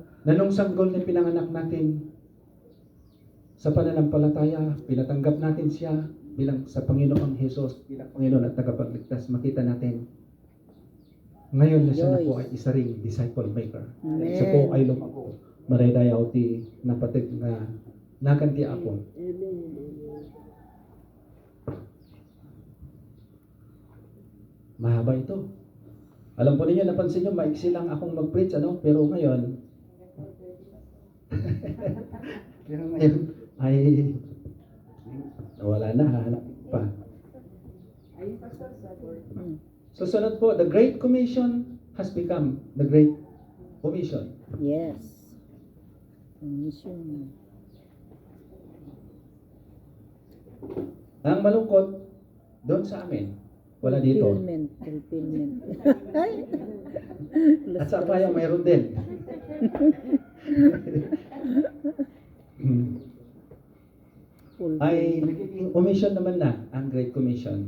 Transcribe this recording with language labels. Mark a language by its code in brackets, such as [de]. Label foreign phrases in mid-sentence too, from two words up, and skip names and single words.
[tl] Na nung sanggol na pinanganak natin, sa pananampalataya, pinatanggap natin siya bilang sa Panginoong Hesus, bilang Panginoon at tagapagligtas, makita natin. Ngayon na siya na po ay isa ring [en] disciple maker. [tl] Amen. Siya po ay lumago. [ilo] Maraydayaw ti napatig na nakanti ako. [tl] Mahaba ito. Alam po ninyo, napansin nyo, maiksi lang akong mag-preach, pero ngayon, ay wala na, hahanap pa. Susunod po, [en] the Great Commission has become the Great Commission. Yes. Commission. [tl] Ang malungkot, doon sa amin, wala dito. [en] Fulfillment. [tl] At sa Apayao, mayroon din. Ay, nagiging commission naman na ang Great Commission.